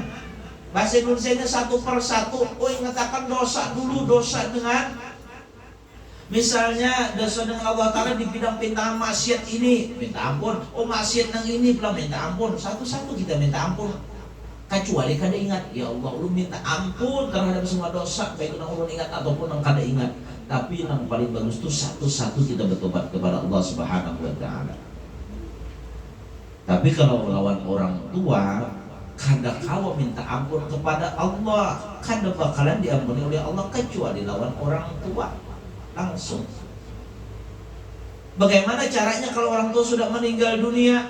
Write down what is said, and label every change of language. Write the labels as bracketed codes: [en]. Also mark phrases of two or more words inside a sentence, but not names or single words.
[bjn] Bahasa Indonesianya satu persatu. Oh ingatakan dosa dulu, dosa dengan misalnya dosa dengan Allah Ta'ala di bidang pintaan maksiat ini minta ampun, oh maksiat yang ini pula minta ampun, satu-satu kita minta ampun. Kecuali kada ingat, ya Allah lu minta ampun terhadap semua dosa baik yang ulun ingat ataupun yang kada ingat. Tapi yang paling bagus itu satu-satu kita bertobat kepada Allah [ar] سبحانه وتعالى. [bjn] Tapi kalau lawan orang tua kada kawa minta ampun kepada Allah, kada bakalan diampuni oleh Allah kecuali lawan orang tua langsung. Bagaimana caranya kalau orang tua sudah meninggal dunia?